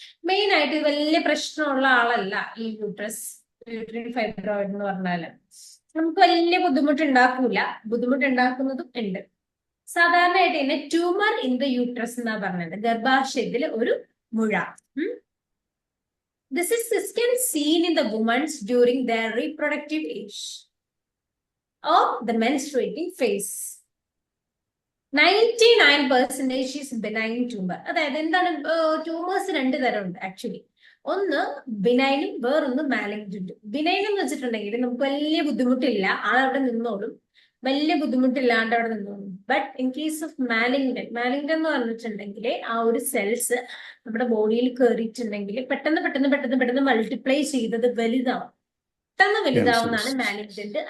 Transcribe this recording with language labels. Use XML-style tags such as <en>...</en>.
<ml>Main ആയിട്ട് വലിയ പ്രശ്നമുള്ള ആളല്ല ഈ യൂട്രൈൻ ഫൈബ്രോയിഡ് എന്ന് പറഞ്ഞാല്. നമുക്ക് വലിയ ബുദ്ധിമുട്ടുണ്ടാക്കൂല, ബുദ്ധിമുട്ടുണ്ടാക്കുന്നതും ഉണ്ട്. സാധാരണയായിട്ട് തന്നെ ട്യൂമർ ഇൻ ദ യൂട്രസ് എന്നാ പറഞ്ഞത്, ഗർഭാശയത്തിൽ ഒരു മുഴ.</ml> <en>This can seen in the women during their reproductive age or the menstruating phase. 99% is benign tumor.</en> <ml>അതായത് എന്താണ് ട്യൂമേഴ്സ് രണ്ട് തരമുണ്ട് ആക്ച്വലി. ഒന്ന് ബിനൈനും വേറൊന്ന് മാലിഗ്നന്റ്. ബിനൈൻ എന്ന് വെച്ചിട്ടുണ്ടെങ്കിൽ നമുക്ക് വലിയ ബുദ്ധിമുട്ടില്ല, ആളവിടെ നിന്നോളും, വലിയ ബുദ്ധിമുട്ടില്ലാണ്ട് അവിടെ നിന്നോളും. But in case of malignant എന്ന് പറഞ്ഞിട്ടുണ്ടെങ്കിൽ ആ ഒരു സെൽസ് നമ്മുടെ ബോഡിയിൽ കയറിയിട്ടുണ്ടെങ്കിൽ പെട്ടെന്ന് മൾട്ടിപ്ലൈ ചെയ്തത് വലുതാവും, പെട്ടെന്ന് വലുതാവുന്നതാണ് മാലിഗ്നന്റ്.</ml>